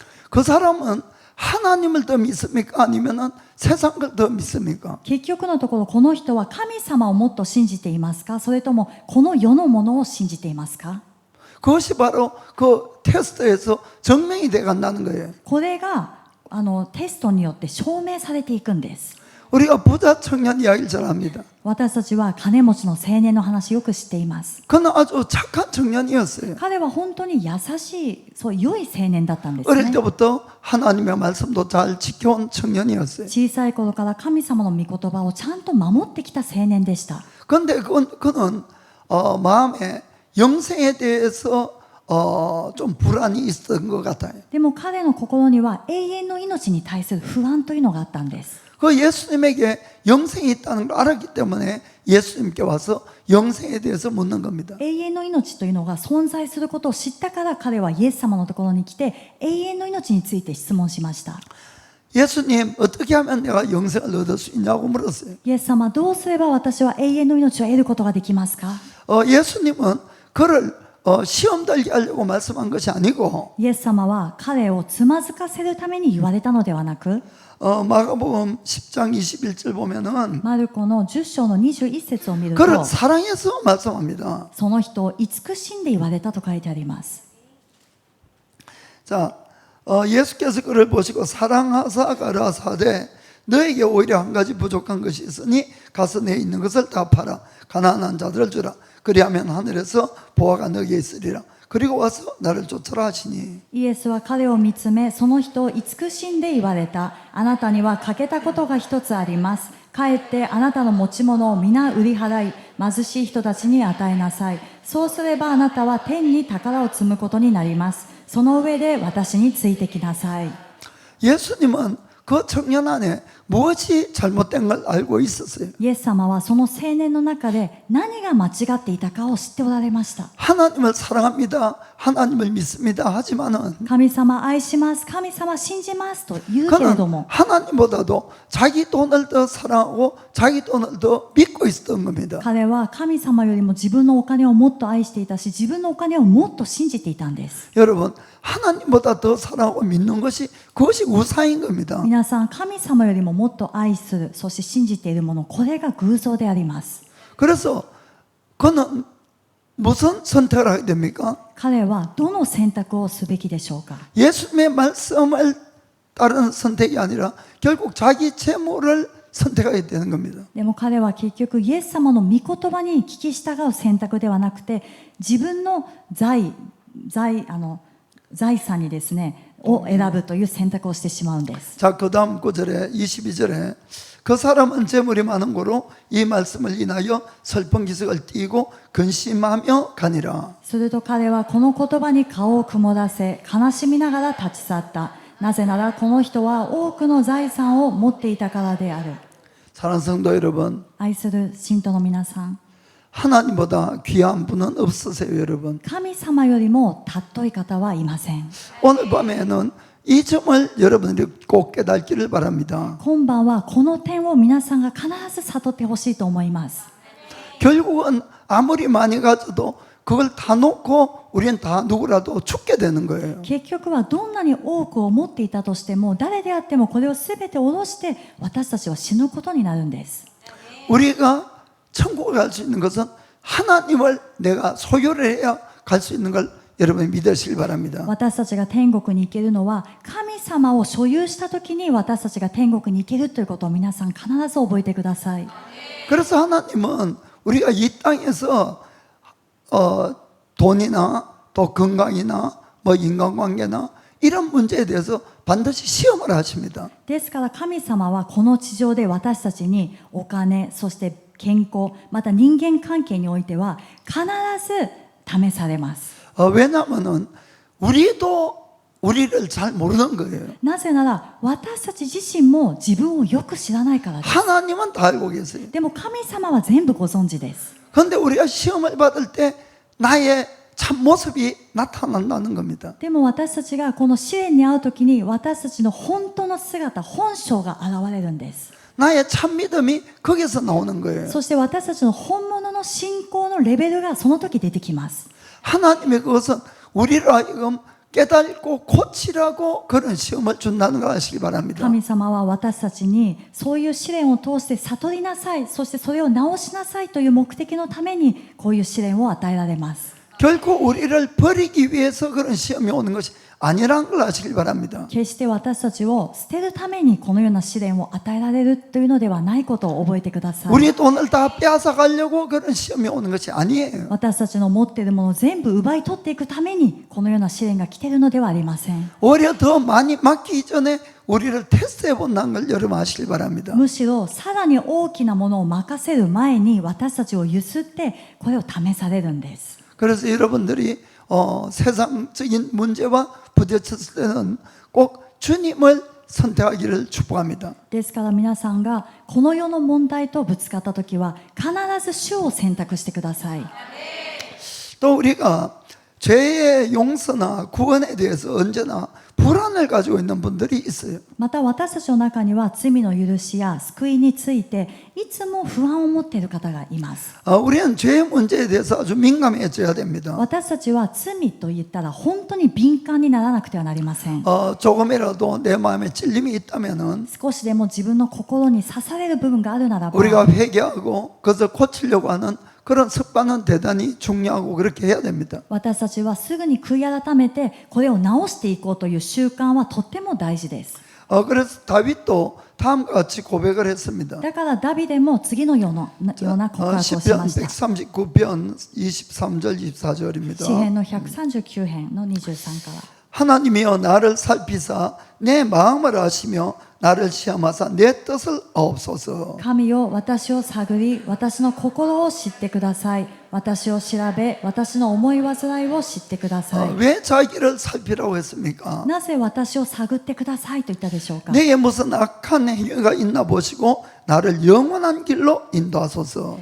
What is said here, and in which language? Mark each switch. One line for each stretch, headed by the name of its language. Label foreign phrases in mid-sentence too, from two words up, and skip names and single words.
Korean: 그 사람은 하나님을 더 믿습니까? 아니면은 세상 걸 더 믿습니까?
Japanese: 結局のところ、この人は神様をもっと信じていますか、それともこの世のものを信じていますか。
Korean: 그것이 바로 그 테스트에서 증명이 돼 간다는 거예요.
Japanese: これがテストによって証明されていくんです。
Korean: 우리가 부자 청년 이야기를 잘 합니다.
Japanese: 私たちは金持ちの青年の話よく知っています。
Korean: 그는 아주 착한 청년이었어요.
Japanese: 彼は本当に優しい、そう良い青年だったんです
Korean: 어릴
Japanese: ね。
Korean: 때부터 하나님의 말씀도 잘 지켜온 청년이었어요.
Japanese: 小さい頃から神様の御言葉をちゃんと守ってきた青年でした。
Korean: 그런데 그는 마음에 영생에 대해서 좀 불안이 있었던 것 같아요.
Japanese: でも彼の心には永遠の命に対する不安というのがあったんです。
Korean: 그 예수님에게 영생이 있다는 걸 알았기 때문에 예수님께 와서 영생에 대해서 묻는 겁니다.
Japanese: 永遠の命というのが存在することを知ったから、彼はイエス様のところに来て永遠の命について質問しました。
Korean: 예수님 어떻게 하면 내가 영생을 얻을 수 있냐고 물었어요.
Japanese: イエス様、どうすれば私は永遠の命を得ることができますか。
Korean: 예수님은 그를 시험 들게 하려고 말씀한 것이 아니고
Japanese: イエス様は彼をつまずかせるために言われたのではなく、
Korean: 마가복음 10장 21절 보면은
Japanese: マルコの10章の21節を見る
Korean: 그를
Japanese: と、
Korean: 사랑해서 말씀합니다.
Japanese: その人を慈しんで言われたと書いてあります。
Korean: 자, 예수께서 그를 보시고 사랑하사 가라사대 너에게 오히려 한 가지 부족한 것이 있으니 가서 내 있는 것을 다 팔아 가난한 자들을 주라. 그리하면 하늘에서 보화가 너에게 있으리라. 그리고 와서 나를 쫓아라 하시니.
Japanese: イエスは彼を見つめ、その人を慈しんで言われた。あなたには欠けたことが一つあります。帰ってあなたの持ち物を皆売り払い、貧しい人たちに与えなさい。そうすればあなたは天に宝を積むことになります。その上で私についてきなさい。
Korean: 예수님은 그 청년 안에 무엇이 잘못된 걸 알고 있었어요.
Japanese: イエス様はその青年の中で何が間違っていたかを知っておられました。
Korean: 하나님을 사랑합니다. 하나님을 믿습니다. 하지만은
Japanese: 神様愛します、神様信じますと言うけれど
Korean: 그는
Japanese: も、
Korean: 하나님보다도 자기 돈을 더 사랑하고 자기 돈을 더 믿고 있었던 겁니다.
Japanese: 彼は神様よりも自分のお金をもっと愛していたし、自分のお金をもっと信じていたんです。
Korean: 여러분, 하나님보다 더 사랑하고 믿는 것이 그것이 우상인 겁니다.
Japanese: 皆さん、神様よりももっと愛する、そして信じているもの、これが偶像であります。
Korean: 그래서 그는 무슨 선택을 하게 됩니까?
Japanese: 彼はどの選択をすべきでしょうか。
Korean: 예수님의 말씀을 따르는 선택이 아니라 결국 자기 재물을 선택하게 되는 겁니다.
Japanese: でも彼は結局イエス様の御言葉に聞き従う選択ではなくて、自分の財産にですね、 を選ぶという選択をしてしまうんです。
Korean: 자, 그 다음 구절에 22절에 그 사람은 재물이 많은 고로 이 말씀을 인하여 슬픈 기색을 띠고 근심하며 가니라.
Japanese: すると彼はこの言葉に顔を曇らせ悲しみながら立ち去った。なぜならこの人は多くの財産を持っていたからである。
Korean: 사랑하는 성도 여러분,
Japanese: 愛する信徒の皆さん、
Korean: 하나님보다 귀한 분은 없으세요, 여러분.
Japanese: 神様よりも尊い方はいません。
Korean: 오늘 밤에는 이 점을 여러분들이 꼭 깨닫기를 바랍니다.
Japanese: 今晩はこの点を皆さんが必ず悟ってほしいと思います。
Korean: 결국은 아무리 많이 가져도 그걸 다 놓고 우리는 다 누구라도 죽게 되는 거예요.
Japanese: 結局はどんなに多くを持っていたとしても誰であってもこれを全て下ろして私たちは死ぬことになるんです。
Korean: 우리가 천국에 갈 수 있는 것은 하나님을 내가 소유를 해야 갈 수 있는 걸 여러분이 믿으시길 바랍니다.
Japanese: 私たちが天国に行けるのは神様を所有した時に私たちが天国に行けるということを皆さん必ず覚えてください。
Korean: 그래서 하나님은 우리가 이 땅에서 돈이나 또 건강이나 뭐 인간관계나 이런 문제에 대해서 반드시 시험을 하십니다.
Japanese: ですから神様はこの地上で私たちにお金、そして健康、また人間関係においては必ず試されます。
Korean: 왜냐하면은 우리도 우리를 잘 모르는 거예요.
Japanese: なぜなら私たち自身も自分をよく知らないからです。
Korean: 하나님은 다 알고 계세요.
Japanese: でも神様は全部ご存知です。
Korean: 그런데 우리가 시험을 받을 때 나의 참 모습이 나타난다는 겁니다.
Japanese: でも私たちがこの試練に遭う時に私たちの本当の姿、本性が現れるんです。
Korean: 나의 참 믿음이 거기서 나오는 거예요.
Japanese: そして私たちの本物の信仰のレベルがその時出てきます。
Korean: 하나님의 그것은 우리를 하여금 깨닫고 고치라고 그런 시험을 준다는 거 아시기 바랍니다.
Japanese: 神様は私たちにそういう試練を通して悟りなさい、そしてそれを直しなさいという目的のためにこういう試練を与えられます。
Korean: 결코 우리를 버리기 위해서 그런 시험이 오는 것이 아니라는 걸 아시길 바랍니다.
Japanese: 決して私たちを捨てるためにこのような試練を与えられるというのではないことを覚えてください。
Korean: 우리 돈을 다 빼앗아 가려고 그런 시험이 오는 것이 아니에요.
Japanese: 私たちの持っているものを全部奪い取っていくためにこのような試練が来ているのではありません。
Korean: 오히려 더 많이 맡기기 전에 우리를 테스트해 본다는 걸 여러분 아시길 바랍니다.
Japanese: むしろさらに大きなものを任せる前に私たちをゆすってこれを試されるんです。
Korean: 그래서 여러분들이 세상적인 문제와 부딪혔을 때는 꼭 주님을 선택하기를 축복합니다.
Japanese: ですから皆さんがこの世の問題とぶつかった時は必ず主を選択してください。
Korean: 또 우리가 죄의 용서나 구원에 대해서 언제나 불안을 가지고 있는 분들이 있어요.
Japanese: また私たちの中には罪の許しや救いについていつも不安を持っている方がいます。
Korean: 우리는 죄의 문제에 대해서 아주 민감해져야 됩니다.
Japanese: 私たちは罪と言ったら本当に敏感にならなくてはなりません。
Korean: 조금이라도 내 마음에 찔림이 있다면은
Japanese: 少しでも自分の心に刺される部分があるならば
Korean: 우리가 회개하고 그것을 고치려고 하는 그런 습관은 대단히 중요하고 그렇게 해야 됩니다.
Japanese: 私たちはすぐに悔い改めてこれを直していこうという習慣はとっても大事です。
Korean: 그래서 다윗도 다음과 같이 고백을 했습니다.
Japanese: だからダビデも次のような告白をしま
Korean: 시편
Japanese: した。
Korean: 139편 23절 24절입니다.
Japanese: 詩編の139編の23から。
Korean: 하나님이여 나를 살피사 내 마음을 아시며 나를 시험하사 내 뜻을 아옵소서.
Japanese: 神よ私を探り私の心を知ってください。私を調べ私の思い煩いを知ってください。
Korean: 왜 자기를 살피라고 했습니까?
Japanese: なぜ私を探ってくださいと言ったでしょうか。
Korean: 내게 무슨 악한 행위가 있나 보시고 나를 영원한 길로 인도하소서.